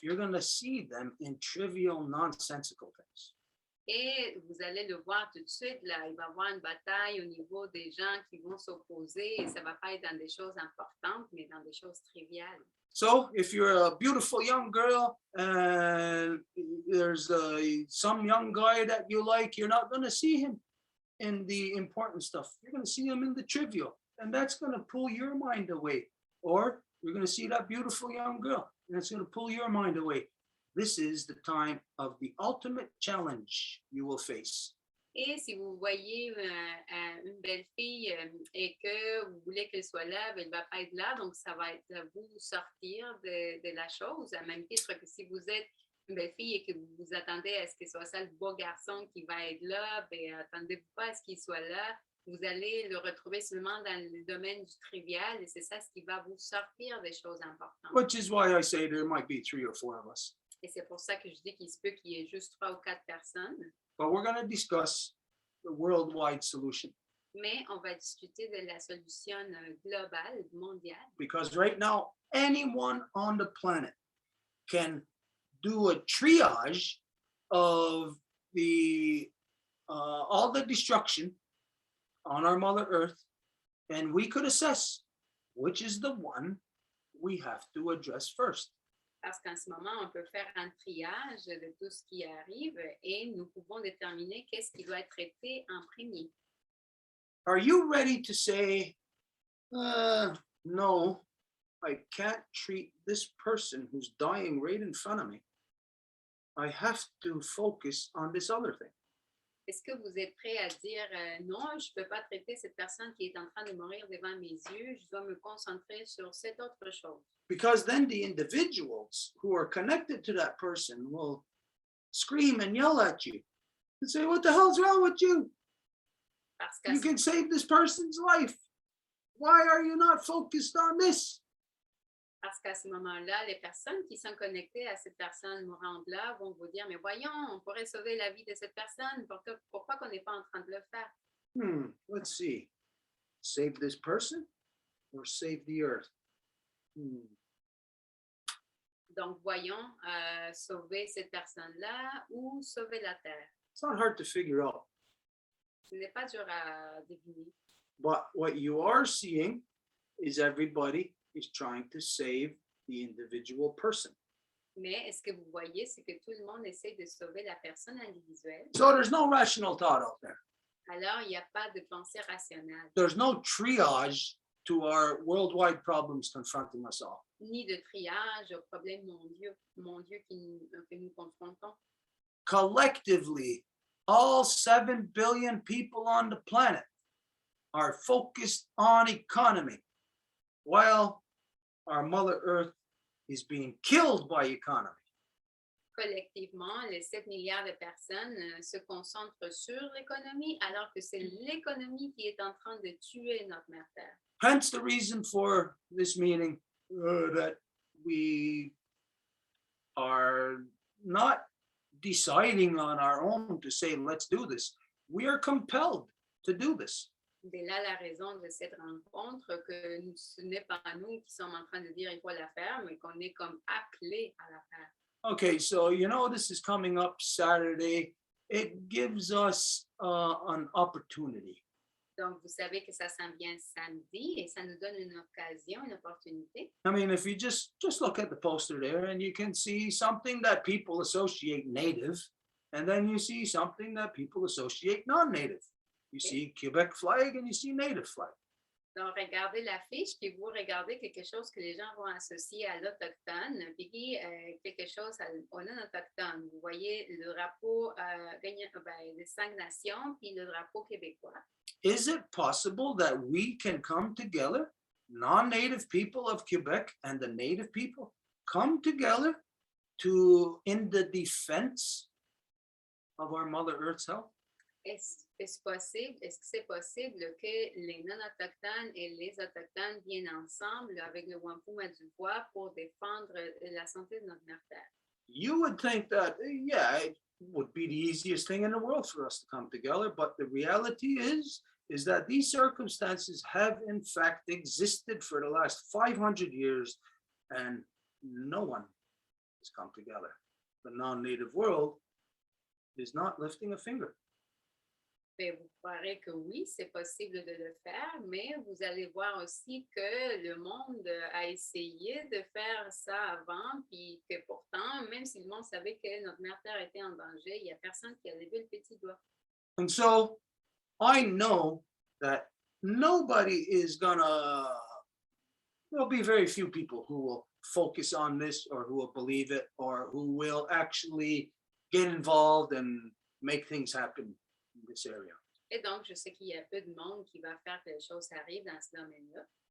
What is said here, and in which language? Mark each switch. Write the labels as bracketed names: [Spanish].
[English] You're going to see them in trivial, nonsensical things. [French] Et vous allez le voir tout de suite, là, il va y avoir une bataille au niveau des gens qui vont s'opposer et ça ne va pas être dans des choses importantes, mais dans des choses triviales. [English] So if you're a beautiful young girl and there's some young guy that you like, you're not going to see him in the important stuff. You're going to see him in the trivial, and that's going to pull your mind away. Or you're going to see that beautiful young girl, and it's going to pull your mind away. This is the time of the ultimate challenge you will face. [French] Et si vous voyez une belle fille et que vous voulez qu'elle soit là, elle ne va pas être là, donc ça va être à vous sortir de la chose, à même titre que si vous êtes une belle fille et que vous vous attendez à ce que ce soit ça le beau garçon qui va être là, ben attendez-vous pas à ce qu'il soit là, vous allez le retrouver seulement dans le domaine du trivial et c'est ça ce qui va vous sortir des choses importantes. [English] Which is why I say there might be 3 or 4 of us. [French] Et c'est pour ça que je dis qu'il se peut qu'il y ait juste 3 ou 4 personnes. [English] But we're going to discuss the worldwide solution. [French] Mais on va discuter de la solution globale, mondiale. [English] Because right now, anyone on the planet can do a triage of all the destruction on our Mother Earth, and we could assess which is the one we have to address first. [French] Parce qu'en ce moment, on peut faire un triage de tout ce qui arrive et nous pouvons déterminer qu'est-ce qui doit être traité en premier. [English] Are you ready to say, no, I can't treat this person who's dying right in front of me. I have to focus on this other thing. [French] Est-ce que vous êtes prêt à dire non, je ne peux pas traiter cette personne qui est en train de mourir devant mes yeux, je dois me concentrer sur cette autre chose? [English] Because then the individuals who are connected to that person will scream and yell at you and say, what the hell's wrong with you? [French] Parce qu'à [English] You can save this person's life. Why are you not focused on this? [French] ce moment-là, les personnes qui sont connectées à cette personne mourante-là vont vous dire, mais voyons, on pourrait sauver la vie de cette personne, pourquoi qu'on n'est pas en train de le faire? [English] Let's see. Save this person or save the earth? [French] Donc, voyons, sauver cette personne-là ou sauver la terre. [English] It's not hard to figure out. [French] Ce n'est pas dur à deviner. [English] But what you are seeing is everybody is trying to save the individual person. [French] Mais est-ce que vous voyez, c'est que tout le monde essaie de sauver la personne individuelle. [English] So there's no rational thought out there. [French] Alors, il n'y a pas de pensée rationnelle, [English] There's no triage to our worldwide problems confronting us all. [French] ni de triage aux problèmes mondiaux que nous confrontons. [English] Collectively, all 7 billion people on the planet are focused on economy, while our Mother Earth is being killed by economy. [French] Collectivement, les 7 milliards de personnes se concentrent sur l'économie, alors que c'est l'économie qui est en train de tuer notre mère Terre. [English] Hence the reason for this meeting, that we are not deciding on our own to say, let's do this. We are compelled to do this. [French] C'est là la raison de cette rencontre, que ce n'est pas nous qui sommes en train de dire il faut la faire, mais qu'on est comme appelés à la faire. [English] Okay, so this is coming up Saturday. It gives us an opportunity. [French] Donc, vous savez que ça s'en vient samedi et ça nous donne une occasion, une opportunité. [English] I mean, if you just look at the poster there and you can see something that people associate native, and then you see something that people associate non-native. You see Quebec flag and you see native flag. [French] Donc, regardez l'affiche, puis vous regardez quelque chose que les gens vont associer à l'autochtone, puis quelque chose au non-autochtone. Vous voyez le drapeau des 5 nations, puis le drapeau québécois. [English] Is it possible that we can come together, non-native people of Quebec and the native people, come together in the defense of our Mother Earth's health? [French] Est-ce que c'est possible que les non-autochtones et les autochtones viennent ensemble avec le Wampum à du Voies pour défendre la santé de notre mère Terre? [English] You would think that, yeah, it would be the easiest thing in the world for us to come together, but the reality is that these circumstances have in fact existed for the last 500 years and no one has come together. The non-native world is not lifting a finger. [French] Mais vous croirez que oui, c'est possible de le faire, mais vous allez voir aussi que le monde a essayé de faire ça avant, puis que pourtant, même si le monde savait que notre mère Terre était en danger, il n'y a personne qui a levé le petit doigt. [English] And so I know that nobody is there'll be very few people who will focus on this or who will believe it or who will actually get involved and make things happen in this area. [French] Et donc, je sais qu'il y a peu de monde qui va faire que les choses arrivent dans ce domaine-là.